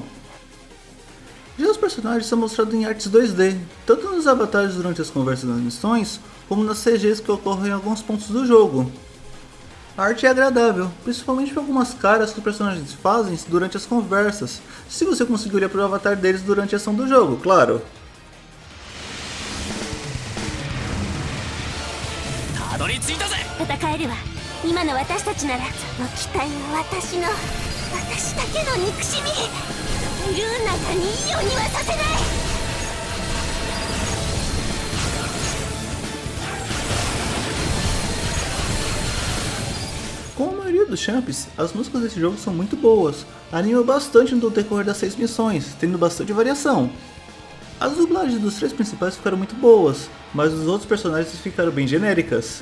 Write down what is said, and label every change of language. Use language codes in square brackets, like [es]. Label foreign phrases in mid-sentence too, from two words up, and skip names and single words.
[pt] Já os personagens são mostrados em artes 2D, tanto nos avatares durante as conversas nas missões, como nas CGs que ocorrem em alguns pontos do jogo. A arte é agradável, principalmente por algumas caras que os personagens fazem durante as conversas, se você conseguir olhar para o avatar deles durante a ação do jogo, claro. [ja] たどり着いたぜ。戦えるわ。今の私たちならその機体の私だけの憎しみルーナがにいようにはさせない。 [pt] Como a maioria dos champs, as músicas desse jogo são muito boas, animam bastante no decorrer das 6 missões, tendo bastante variação. As dublagens dos 3 principais ficaram muito boas, mas os outros personagens ficaram bem genéricas.